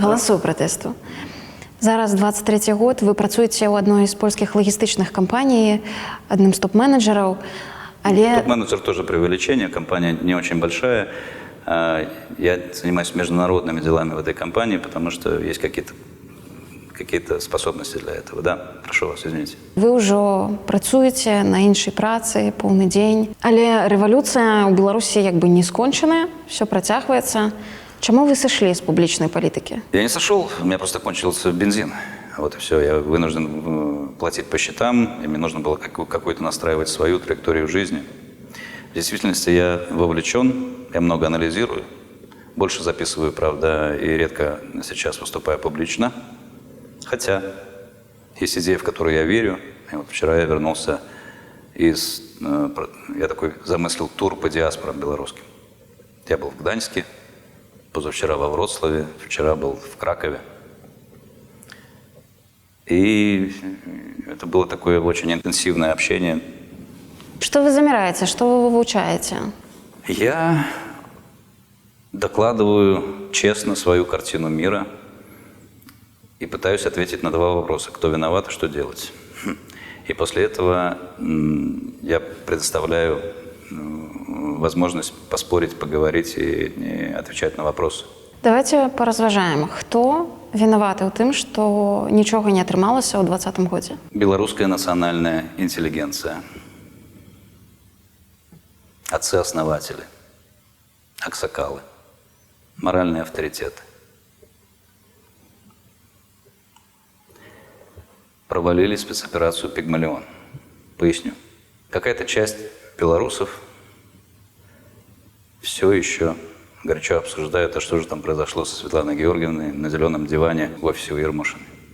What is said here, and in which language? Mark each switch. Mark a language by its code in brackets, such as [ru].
[uk] Голосов протесту. Зараз 23-й год, ви працюєте у одной из польских логистичных компаний, одним з топ-менеджеров. [ru] Топ-менеджер тоже преувеличение, компания не очень большая. Я занимаюсь международными делами в этой компании, потому что есть какие-то способности для этого. Да, прошу вас, извините. [uk] Ви вже працюєте на іншій праці, повний день. Але революція у Білорусі якби не скончена, все протягується. Чому ви сошли з публічної політики? [ru] Я не сошел, у меня просто кончился бензин. Вот и все. Я вынужден платить по счетам, и мне нужно было какую-то настраивать свою траекторию жизни. В действительности я вовлечен, я много анализирую, больше записываю, правда, и редко сейчас выступаю публично. Хотя Есть идея, в которую я верю. И вот вчера я вернулся я такой замыслил тур по диаспорам белорусским. Я был в Гданьске, позавчера во Вроцлаве, вчера был в Кракове. И это было такое очень интенсивное общение. Что вы замираете, что вы выучаете? Я докладываю честно свою картину мира и пытаюсь ответить на два вопроса. Кто виноват и что делать? И после этого я предоставляю возможность поспорить, поговорить и отвечать на вопросы. [be] Давайте поразважаем. Хто вінаваты ў тым, што нічога не атрымалася ў 2020 годзе? [ru] Белорусская национальная интеллигенция. Отцы-основатели. Аксакалы. Моральные авторитеты. Провалили спецоперацию «Пигмалион». Поясню. Какая-то часть белорусов все еще горячо обсуждают, а что же там произошло со Светланой Георгиевной на зеленом диване в офисе у Ермошиной.